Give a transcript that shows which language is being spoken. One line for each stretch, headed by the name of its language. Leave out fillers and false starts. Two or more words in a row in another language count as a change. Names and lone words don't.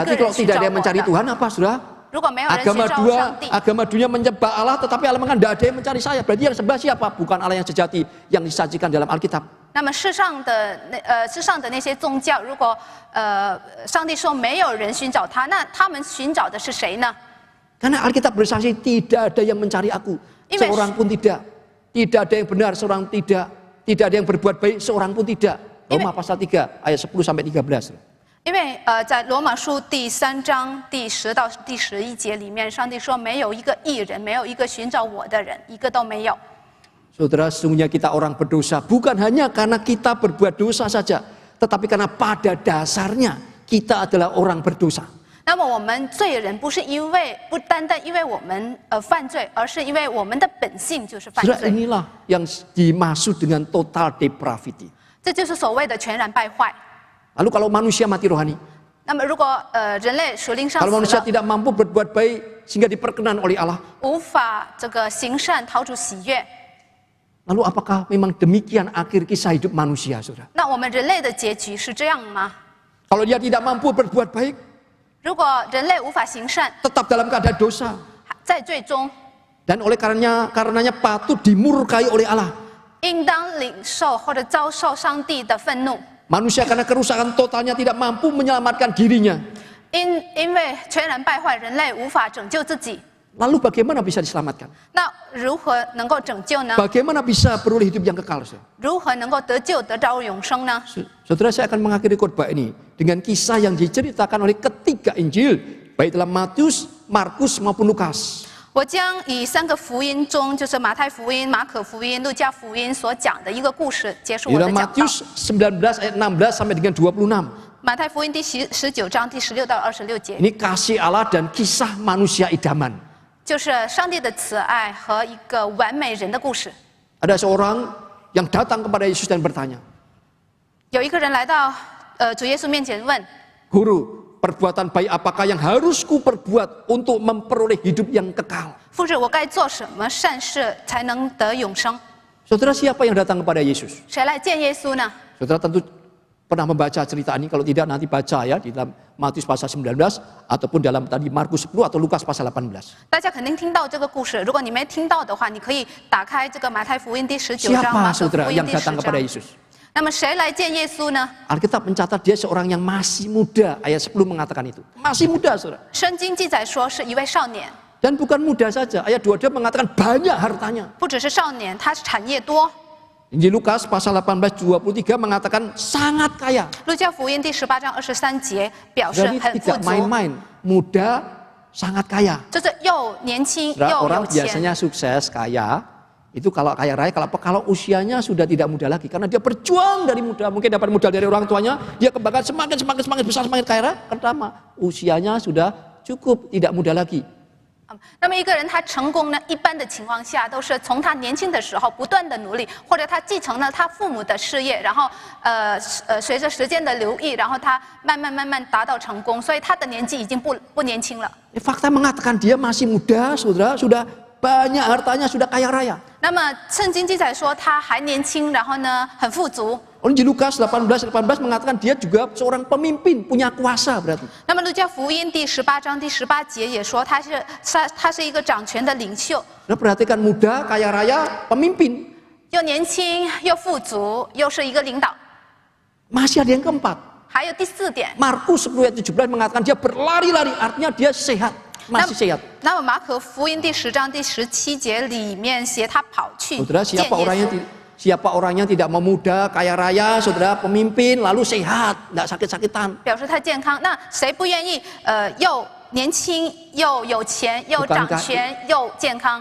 Indonesian: Berarti
Chinese: 人
Indonesian: kalau
Chinese: 寻
Indonesian: tidak
Chinese: 找
Indonesian: ada yang
Chinese: 我
Indonesian: mencari
Chinese: 的。
Indonesian: Tuhan apa, saudara?
Chinese: 如果没有人寻找上帝，
Indonesian: Agama dunia menyembah Allah, tetapi Allah mengatakan tidak ada yang mencari saya. Berarti yang sembah siapa? Bukan Allah yang sejati yang disajikan dalam Alkitab.
Chinese: 那么世上的那些宗教，如果上帝说没有人寻找他，那他们寻找的是谁呢？
Indonesian: Karena Alkitab bersaksi tidak ada yang mencari aku, seorang pun tidak. Tidak ada yang benar, seorang tidak. Tidak ada yang berbuat baik, seorang pun tidak. Roma pasal 3 ayat 10 sampai 13.
Chinese: 因为在罗马书第3章第10到第11节里面，上帝说没有一个义人，没有一个寻找我的人，一个都没有。
Indonesian: Saudara, sesungguhnya kita orang berdosa bukan hanya karena kita berbuat dosa saja, tetapi karena pada dasarnya kita adalah orang berdosa.
Chinese: 那么我们罪人不单单因为我们犯罪，而是因为我们的本性就是犯
Indonesian: Saudara,
Chinese: 罪。
Indonesian: inilah yang dimaksud dengan
English: total depravity.
Chinese: 这就是所谓的全然败坏。
Indonesian: Lalu kalau manusia mati rohani,
Chinese: 那么如果人类属灵上
Indonesian: kalau
Chinese: 死
Indonesian: manusia
Chinese: 了，
Indonesian: tidak mampu berbuat baik sehingga diperkenan oleh Allah,
Chinese: 无法这个行善讨主喜悦，
Indonesian: lalu apakah memang demikian akhir kisah hidup manusia, saudara?
Chinese: 那我们人类的结局是这样吗？
Indonesian: Kalau dia tidak mampu berbuat baik,
Chinese: 如果人类无法行善，
Indonesian: tetap dalam keadaan dosa,
Chinese: 在最终
Indonesian: dan oleh karenanya patut dimurkai oleh Allah.
Chinese: 应当领受或者遭受上帝的愤怒。
Indonesian: Manusia karena kerusakan totalnya tidak mampu menyelamatkan dirinya.
Chinese: 因为全然败坏，人类无法拯救自己。
Indonesian: Lalu bagaimana bisa diselamatkan?
Chinese: 那如何能够拯救呢？
Indonesian: Bagaimana bisa beroleh hidup yang kekal? Saudara?
Chinese: 如何能够得救得着永生呢？
Indonesian: Saudara, saya akan mengakhiri khotbah ini dengan kisah yang diceritakan oleh ketiga Injil, baik dalam Matius, Markus maupun Lukas.
Chinese: 我将以3个福音中，就是马太福音、马可福音、路加福音所讲的一个故事结束
Indonesian: Di
Chinese: 我的
Indonesian: dalam
Chinese: 讲道。
Indonesian: Matius 19 ayat 16 sampai dengan 26.
Chinese: 马太福音第19章第16到26节，
Indonesian: Ini kasih Allah dan kisah manusia idaman.
Chinese: 就是上帝的慈爱和一个完美人的故事。
Indonesian: Ada seorang yang datang kepada Yesus dan bertanya,
Chinese: 有一个人来到主耶稣面前问，
Indonesian: Guru, perbuatan baik apakah yang harus ku perbuat untuk memperoleh hidup yang kekal?
Chinese: 夫子，我该做什么善事才能得永生？
Indonesian: Saudara, siapa yang datang kepada Yesus?
Chinese: 谁来见耶稣呢？
Indonesian: Saudara tentu pernah membaca cerita ini, kalau tidak nanti baca ya di dalam Matius pasal 19 ataupun dalam tadi Markus 10 atau Lukas pasal 18.
Chinese: 大家肯定听到这个故事，如果你没听到的话，你可以打开这个马太福音第19章、
Indonesian: Siapa
Chinese: 马可
Indonesian: saudara
Chinese: 福音
Indonesian: yang
Chinese: 第
Indonesian: datang
Chinese: 10
Indonesian: kepada
Chinese: 章。
Indonesian: Yesus?
Chinese: 那么谁来见耶稣呢？
Indonesian: Alkitab mencatat dia seorang yang masih muda. Ayat 10 mengatakan itu. Masih muda, saudara.
Chinese: 圣经记载说是一位少年，
Indonesian: Dan bukan muda saja. Ayat 22 mengatakan banyak hartanya.
Chinese: 不只是少年，他是产业多。
Indonesian: Injil Lukas pasal 18:23 mengatakan sangat kaya.
Chinese: 路加福音第18章23节表示
Indonesian: Jadi
Chinese: 很富
Indonesian: tidak
Chinese: 足，
Indonesian: main-main. Muda, sangat kaya.
Chinese: 就是又年轻
Indonesian: Saudara,
Chinese: 又
Indonesian: orang
Chinese: 有钱。
Indonesian: biasanya sukses, kaya. Itu kalau kaya raya, kalau usianya sudah tidak muda lagi. Karena dia berjuang dari muda. Mungkin dapat modal dari orang tuanya. Dia kembangkan semakin besar, semakin kaya. Pertama, usianya sudah cukup, tidak muda lagi.
Chinese: 那么一个人他成功呢，一般的情况下都是从他年轻的时候不断的努力，或者他继承了他父母的事业，然后随着时间的流溢，然后他慢慢达到成功，所以他的年纪已经不年轻了。
Indonesian: Fakta mengatakan dia masih muda, saudara, sudah banyak hartanya, sudah kaya raya.
Chinese: 那么圣经记载说他还年轻，然后呢很富足。
Indonesian: Injil Lukas 18:18 mengatakan dia juga seorang pemimpin, punya kuasa berarti.
Chinese: 那么路加福音第18章第18节也说他是一个掌权的领袖，
Indonesian: Nah, perhatikan muda, kaya raya, pemimpin.
Chinese: 又年轻又富足，又是一个领导。
Indonesian: Masih ada yang keempat.
Chinese: 还有第4点，
Indonesian: Markus 10 ayat 17 mengatakan dia berlari-lari, artinya dia sehat, masih sehat.
Chinese: 那么马可福音第10章第17节里面写他跑去
Indonesian: Saudara,
Chinese: 见
Indonesian: siapa
Chinese: 耶
Indonesian: orangnya
Chinese: 稣。
Indonesian: siapa orangnya tidak mau muda, kaya raya, saudara, pemimpin, lalu sehat, tidak sakit-sakitan.
Chinese: 表示他健康。那谁不愿意又年轻又有钱又掌权又健康？